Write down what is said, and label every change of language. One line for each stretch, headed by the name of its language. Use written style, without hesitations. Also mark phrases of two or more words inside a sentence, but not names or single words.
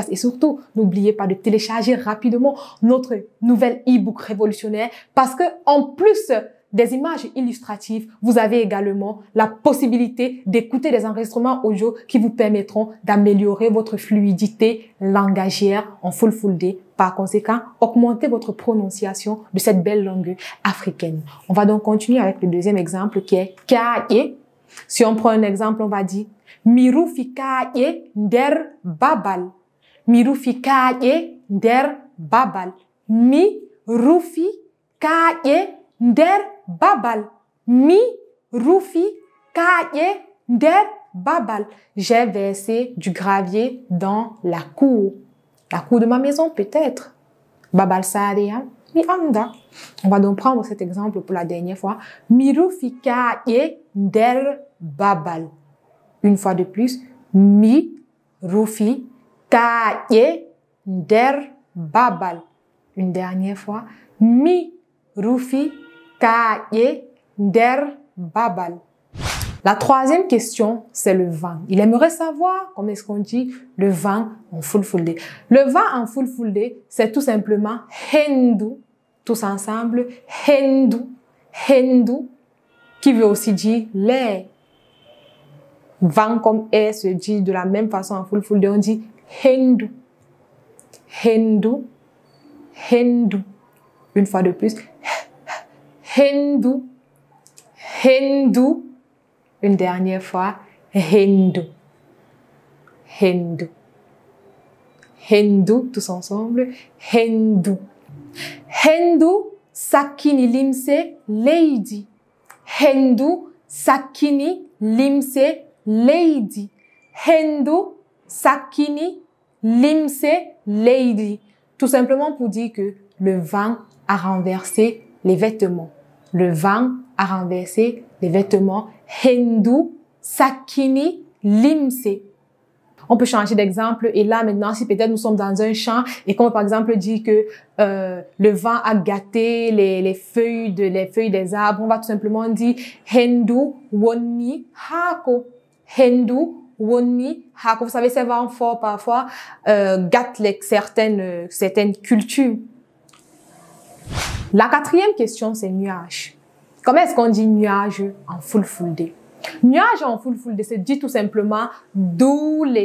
French: Et surtout, n'oubliez pas de télécharger rapidement notre nouvel e-book révolutionnaire parce que, en plus des images illustratives, vous avez également la possibilité d'écouter des enregistrements audio qui vous permettront d'améliorer votre fluidité langagière en Fulfulde. Par conséquent, augmentez votre prononciation de cette belle langue africaine. On va donc continuer avec le deuxième exemple qui est kaye. Si on prend un exemple, on va dire
Fula: Mirufi kaye nder babal. Mirufi kaye nder babal. Mirufi kaye nder babal. Mirufi kaye nder babal.
French: J'ai versé du gravier dans la cour. La cour de ma maison, peut-être.
Fula: Babal Saria, mi anda.
French: On va donc prendre cet exemple pour la dernière fois.
Fula: Mi rufi kaaye nder babal.
French: Une fois de plus.
Fula: Mi rufi kaaye nder babal.
French: Une dernière fois.
Fula: Mi rufi kaaye nder babal.
French: La troisième question, c'est le vent. Il aimerait savoir comment est-ce qu'on dit le vent en fulfulde. Le vent en fulfulde, c'est tout simplement hendu, tous ensemble,
Fula: hendu, hendu,
French: qui veut aussi dire l'air. Vent comme air se dit de la même façon en fulfulde, on dit
Fula: hendu, hendu, hendu.
French: Une fois de plus,
Fula: hendu, hendu.
French: Une dernière fois,
Fula: hendu, hendu, hendu,
French: tous ensemble,
Fula: hendu. Hendu sakini limse lady. Hendu sakini limse lady. Hendu sakini limse lady.
French: Tout simplement pour dire que le vent a renversé les vêtements. Le vent a renversé les vêtements.
Fula: Hendu sakini limse.
French: On peut changer d'exemple et là maintenant si peut-être nous sommes dans un champ et qu'on par exemple dit que le vent a gâté les feuilles des arbres, on va tout simplement dire
Fula: hendu woni hako. Hendu woni hako.
French: Vous savez ces vents forts parfois gâtent certaines cultures. La quatrième question c'est nuage. Comment est-ce qu'on dit nuage en fulfulde? Nuage en fulfulde, c'est dit tout simplement doule.